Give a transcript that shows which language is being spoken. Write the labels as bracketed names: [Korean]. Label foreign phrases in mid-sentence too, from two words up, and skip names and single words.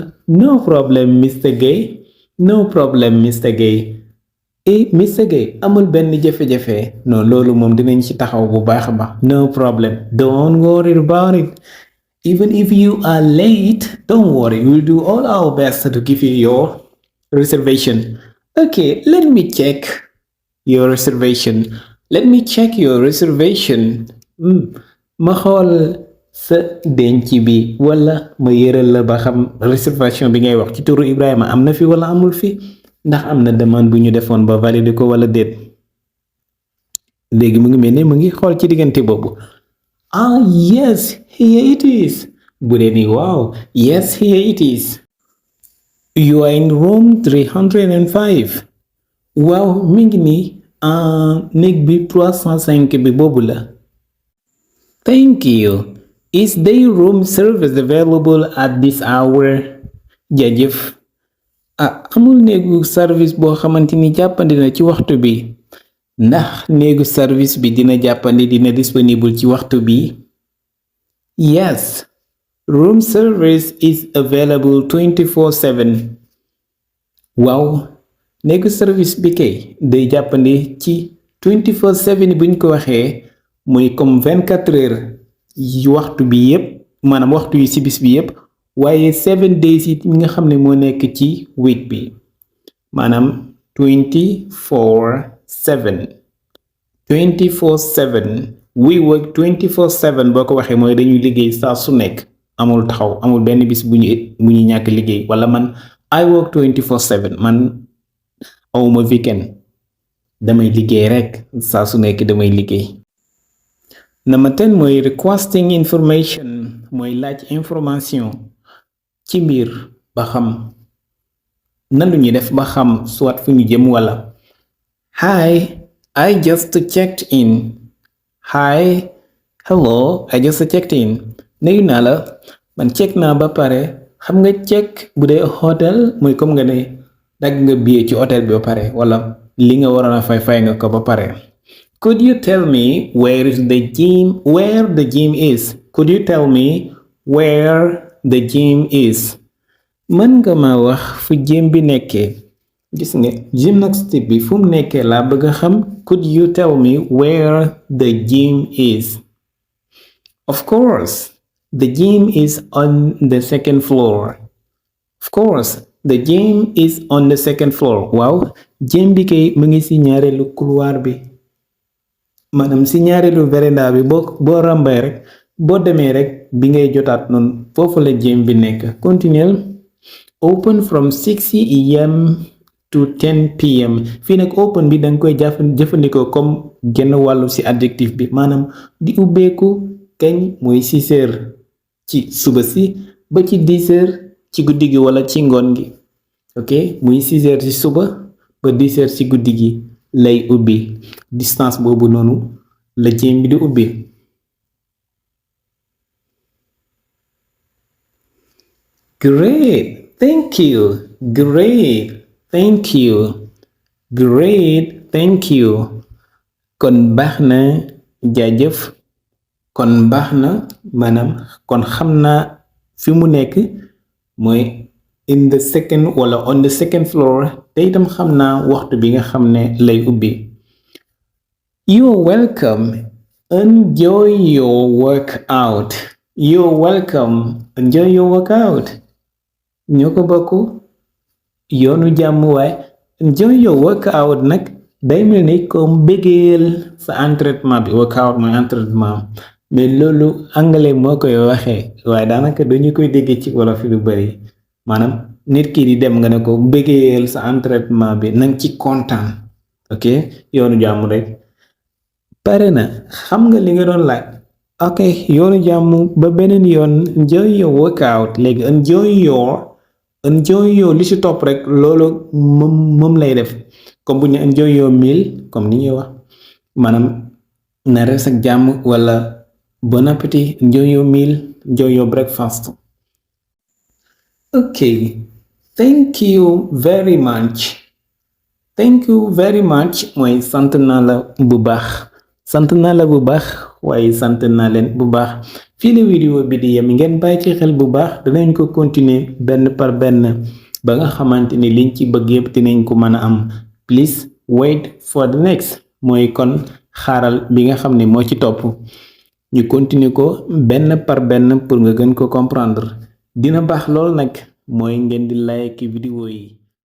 [English] No problem Mr. Gueye. No problem Mr. Gueye. Mr. [Wolof] Gueye amul benn jafe-jafe. Non loolu moom dinañ ci taxaw bu baax a baax. [English] No problem. Don't worry about it. Even if you are late, don't worry. We'll do all our best to give you your reservation. Okay, let me check your reservation. [Wolof] Ma xool sa denc bi wala ma yëral la ba xam réservation bi ngay wax ci turu Ibrahima am na fi wala amul fi ndax am na demande bu ñu defoon ba valider ko wala déet. Léegi mu ngi mel ne mu ngi xool ci diggante boobu. [English] Yes, here it is. [Wolof] Bu dee ni waaw. [English] Yes, here it is. You are in room 305. [Wolof] Waaw mi ngi nii néeg bi 305 bi boobu la. [English] Thank you. Is there room service available at this hour? [Wolof] Jaajëf. Amul néegu service boo xamante ni jàppandi na ci waxtu bi. Ndax néegu service bi dina jàppandi dina disponible ci waxtu bi? [English] Yes. Room service is available 24/7. [Wolof] Waaw. Néegu service bi kay day jàppandi ci 24/7 buñ ko waxee muy comme 24 heures yi waxtu bi yépp maanaam waxtu yi ci bis bi yépp waaye 7 days yi nga xam ne moo nekk ci week bi maanaam 24/7 [English] we work [Wolof] 24/7 boo ko waxee mooy dañuy liggéey saa su nekk amul taxaw amul benn bis bu ñu ñàkk liggéey wala man [English] I work [Wolof] 24/7 man awuma weekend damay liggéey rek saa su nekk damay liggéey. Number 10 mooy [English] requesting information [Wolof] mooy laaj information ci mbir ba xam nan lu ñuy def ba xam soit fu ñu jëm wala. [English] Hi, I just checked in. Hi, hello, I just checked in. [Wolof] Nuyu naa la man check naa ba pare. Xam nga check bu dee hôtel mooy comme nga ne dagg nga billet ci hôtel bi ba pare wala li nga waroon a fay nga ko ba pare. [English] Could you tell me where the gym is? Could you tell me where the gym is? [Wolof] Mën nga ma wax fu gym bi nekkee. Gis nga gymnastique bi fu mu nekkee laa bëgg a xam. [English] Could you tell me where the gym is? Of course, the gym is on the second floor. Of course, the gym is on the second floor. [Wolof] Waaw, gym bi kay mu ngi ci ñaareelu couloir bi. Maanaam ci ñaareelu véranda bi boo rambay rek boo demee rek bi ngay jotaat noonu foofu la gym bi nekk. Continuel. [English] Open from 6 am to 10 pm. [Wolof] Fii nag open bi danga koy jëfandikoo comme genn wàllu ci adjectif bi maanaam di ubbeeku kañ mooy 6 heures ci suba si ba ci 10 heures ci guddi gi wala ci ngoon gi. Ok muy 6 heures ci suba ba 10 heures ci guddi gi lay ubbi distance boobu noonu la gym bi di ubbi. [English] Great, thank you. [Wolof] Kon baax na jaajëf. Kon baax na maanaam kon xam naa fi mu nekk mooy [English] in the second [Wolof] wala [English] on the second floor [Wolof] te itam xam naa waxtu bi nga xam ne lay ubbi. [English] You're welcome. Enjoy your workout. [Wolof] Ñoo ko bokk yoonu jàmm waay. [English] Enjoy your workout [Wolof] nag day mel ni comme bëggeel sa entraînement bi. Workout mooy entraînement mais loolu anglais moo koy waxee waaye daanaka dañu koy déggee ci wolof lu bari maanaam nit ki di dem nga ne ko bëggeel sa entraînement bi nang ci kontaan. Ok yoonu jàmm rek pare na xam nga li nga doon laaj. Ok yoonu jàmm ba beneen yoon. [English] Enjoy your workout [Wolof] léegi [English] enjoy your [Wolof] li ci topp rek loolu moom lay def comme bu ñu [English] enjoy your meal [Wolof] comme ni ñuy wax maanaam na rees ak jàmm wala [French] bon appétit. [English] Enjoy your meal, enjoy your breakfast. Ok thank you very much [Wolof] mooy sant naa la bu baax. Waaye sant naa leen bu baax. Fii la vidéo bi di yem ngeen bàyyi ci xel bu baax danañ ko continuer benn par benn ba nga xamante ni liñ ci bëgg yëpp dinañ ko mën a am. [English] Please wait for the next [Wolof] mooy kon xaaral bi nga xam ne moo ci topp ñu continuer ko benn par benn pour nga gën ko comprendre. Dina baax lool nag mooy ngeen di like vidéo yi.